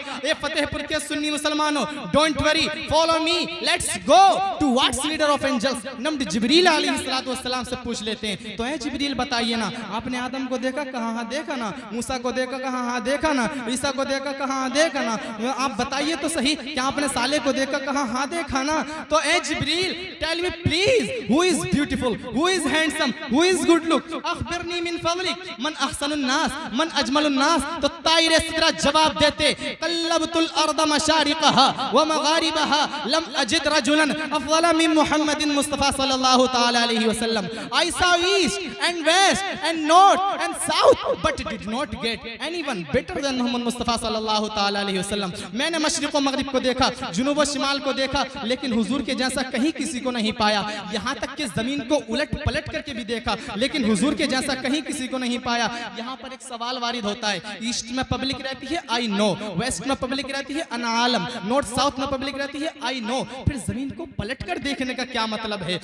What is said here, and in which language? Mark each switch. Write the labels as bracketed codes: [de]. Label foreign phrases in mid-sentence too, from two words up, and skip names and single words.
[hi] ए फतेहपुर के सुन्नी मुसलमानों, [en] don't worry, follow me, let's go to what's leader of angels, named [hi] जिब्रील अलैहिस्सलाम से पूछ लेते हैं. तो ए जिब्रील बताइए ना, आपने आदम को देखा? कहाँ? हाँ देखा ना. मूसा को देखा? कहाँ? हाँ देखा ना. ईसा को देखा? कहाँ? हाँ देखा ना. आप बताइए तो सही, क्या आपने साले को देखा? कहाँ? हाँ देखा ना. तो ए जिब्रील, [en] tell me please, who is beautiful, who is handsome, who is good look, [ar] أخبرني من فضلك، من أحسن الناس، من أجمل الناس. [hi] तो ताइर सिदरा जवाब देते, [ar] قلبت الأرض مشارقها ومغاربها لم أجد رجلا أفضل من محمد مصطفى صلى الله تعالى عليه وسلم. [en] आयशा saw east and west and north and south but did not get anyone better than Muhammad Mustafa [ar] صلى الله تعالى عليه وسلم. [hi] मैंने मशरिक और मगरिब को देखा, जुनूब और शिमाल को देखा, लेकिन हुजूर के जैसा कहीं किसी को नहीं पाया। यहाँ तक कि जमीन को उलट पलट करके भी देखा, लेकिन हुजूर के जैसा कहीं किसी को नहीं पाया। यहाँ पर एक सवाल वारिद होता है, ईस्ट में पब्लिक रहती है [en] I know, [hi] वेस्ट में पब्लिक रहती है [ar] أنا أعلم, [hi] नॉर्थ साउथ में पब्लिक रहती है [en] I know, [hi] फिर जमीन को पलट कर देखने का क्या मतलब है?